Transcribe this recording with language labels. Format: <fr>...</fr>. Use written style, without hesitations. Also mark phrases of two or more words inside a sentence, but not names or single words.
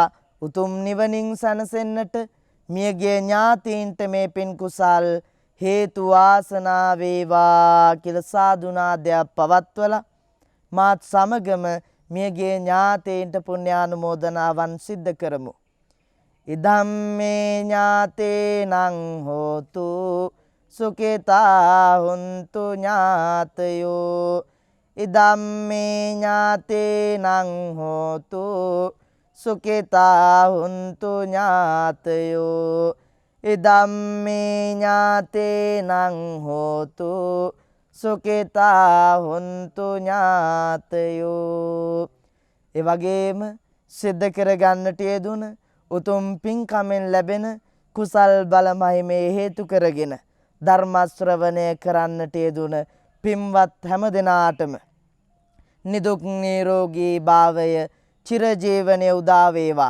<si>උතුම් නිවනින් සැනසෙන්නට මියගේ ඥාතීන්ට මේ පින් කුසල් හේතු වාසනා වේවා කියලා සාදුනාදයක් පවත්වලා මාත් සමගම මියගේ ඥාතීන්ට පුණ්‍යානුමෝදනාවන් සිද්ධ කරමු.</si> <pi>ඉදම්මේ ඥාතේනං හෝතු සුඛිතා හුන්තු ඥාතයෝ. ඉදම්මේ ඥාතේනං හෝතු සුඛිතා හුන්තු ඥාතයෝ. ඉදම්මේ ඥාතේනං හෝතු සුඛිතා හුන්තු ඥාතයෝ.</pi> <si>ඒ වගේම සිද්ධ කරගන්නට යෙදුන උතුම් පින්කමෙන් ලැබෙන කුසල් බල මහිමේ හේතු කරගෙන ධර්ම ශ්‍රවණය කරන්නට යෙදුන පින්වත් හැම දෙනාටම නිදුක් නිරෝගී භාවය චිරජීවනයේ උදා වේවා.</si>